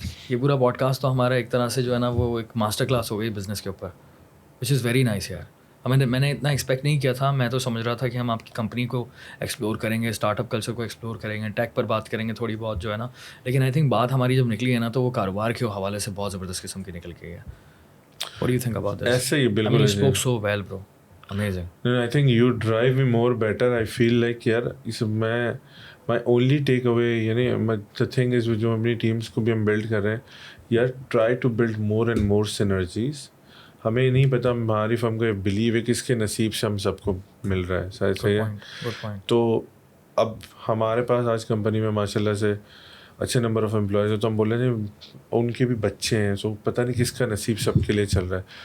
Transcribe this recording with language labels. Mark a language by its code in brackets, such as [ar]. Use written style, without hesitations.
[hi] ये पूरा पॉडकास्ट तो हमारा एक तरह से जो है ना वो एक मास्टर क्लास हो गई बिज़नेस के ऊपर, [en] which is very nice [hi] यार. मैंने इतना एक्सपेक्ट नहीं किया था. मैं तो समझ रहा था कि हम आपकी कंपनी को एक्सप्लोर करेंगे, स्टार्टअप कल्चर को एक्सप्लोर करेंगे, टेक पर बात करेंगे थोड़ी बहुत जो है ना. लेकिन [en] I think [hi] बात हमारी जब निकली है ना, तो वो कारोबार के हवाले से बहुत ज़बरदस्त किस्म की निकल गई है. [en] What do you think about this? [hi] ऐसे ही [en] I mean, [hi] बिल्कुल [en] you spoke so well, bro. Amazing. I think you drive me more better. I feel like [hi] यार इस मैं [en] my only takeaway यानी the thing is [hi] जो अपनी teams को भी हम build कर रहे हैं यार, [en] try to build more and more synergies. [hi] हमें नहीं पता हमारी फर्म को बिलीव है किसके नसीब से हम सबको मिल रहा है, सही है. [en] Good point. [hi] तो अब हमारे पास आज कंपनी में माशाल्लाह से अच्छे नंबर ऑफ़ एम्प्लॉयज़ हैं, तो हम बोल रहे हैं उनके भी बच्चे हैं, सो पता नहीं किसका नसीब सबके लिए चल रहा है.